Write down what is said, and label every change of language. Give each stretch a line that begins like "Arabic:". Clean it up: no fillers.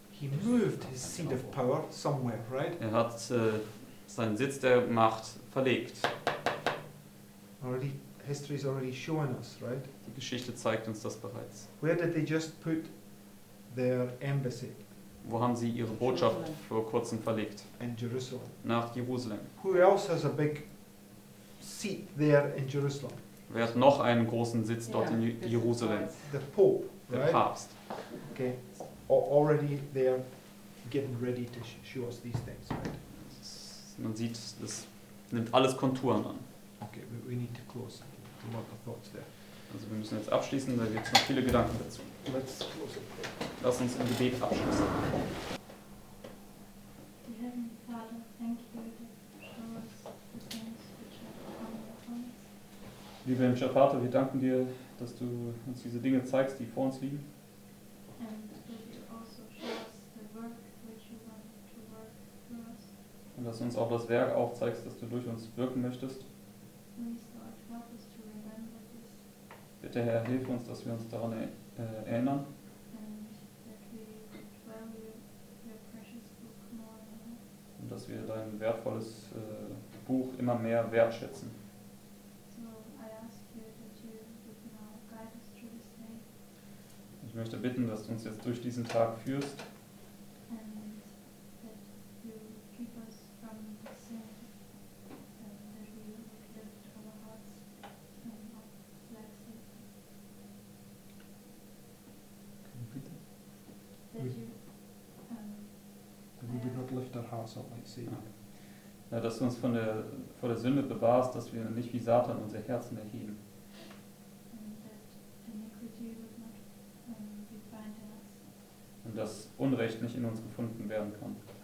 English: He moved his seat of power somewhere, right?
German: Er hat seinen Sitz der Macht verlegt.
English: History's already shown us, right?
German: Die Geschichte zeigt uns das bereits.
English: Where did they just put their embassy?
German: Wo haben sie ihre Botschaft vor kurzem verlegt?
English: In Jerusalem.
German: Nach Jerusalem.
English: Who else has a big seat there in Jerusalem?
German: Wer hat noch einen großen Sitz dort in Jerusalem?
English: The Pope,
German: Der
English: right?
German: Papst.
English: Okay. Already they're getting ready to show us these things, right?
German: Man sieht, das nimmt alles Konturen an.
English: Okay, we need to close. A lot of thoughts there.
German: Also wir müssen jetzt abschließen, da gibt es noch viele Gedanken dazu.
English: Let's close it.
German: Lass uns im Gebet abschließen.
English: Dear Heavenly Father, thank you that show us the things which are upon your us.
German: Lieber himmlischer Vater, wir danken dir, dass du uns diese Dinge zeigst, die vor uns liegen.
English: And that you also show us the work which you want to work through us.
German: Und dass du uns auch das Werk aufzeigst, das du durch uns wirken möchtest.
English: Please, Lord, help us to remember this
German: Bitte Herr, hilf uns, dass wir uns daran erinnern
English: and that we would value your precious book more and more.
German: und dass wir dein wertvolles Buch immer mehr wertschätzen.
English: So I ask you that you would now guide us through this day
German: Ich möchte bitten, dass du uns jetzt durch diesen Tag führst
English: and that you keep us from sin and that we would lift our hearts up like sin. That you That we would not lift our hearts up like Satan.
German: Ja, dass du uns vor der Sünde bewahrst, dass wir nicht wie Satan unser Herzen erheben.
English: and that iniquity would not be found in us.
German: Und dass Unrecht nicht in uns gefunden werden kann.